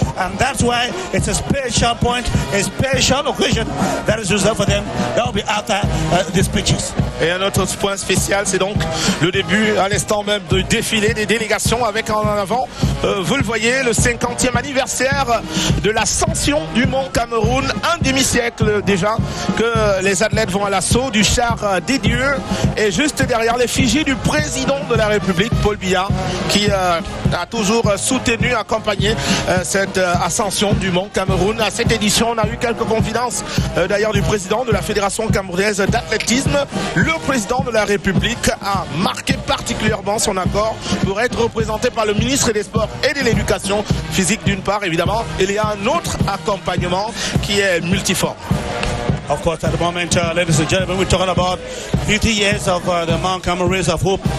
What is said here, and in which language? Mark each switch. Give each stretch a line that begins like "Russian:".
English: And that's why it's a special point, a special occasion that is reserved for them. That will be after the speeches.
French: Et un autre point spécial, c'est donc le début à l'instant même du défilé des délégations avec en avant, vous le voyez, le 50e anniversaire de l'ascension du Mont Cameroun, un demi-siècle déjà que les athlètes vont à l'assaut du char des dieux, et juste derrière l'effigie du président de la République, Paul Biya, qui a toujours soutenu, accompagné cette ascension du Mont Cameroun. À cette édition, on a eu quelques confidences d'ailleurs du président de la Fédération camerounaise d'athlétisme. Le président de la République a marqué particulièrement son accord pour être représenté par le ministre des Sports et de l'Éducation physique d'une part, évidemment. Il y a un autre accompagnement qui est multiforme.
English: Of course, at the moment, ladies and gentlemen, we're talking about 50 years of the Mount Cameroon Race of Hope.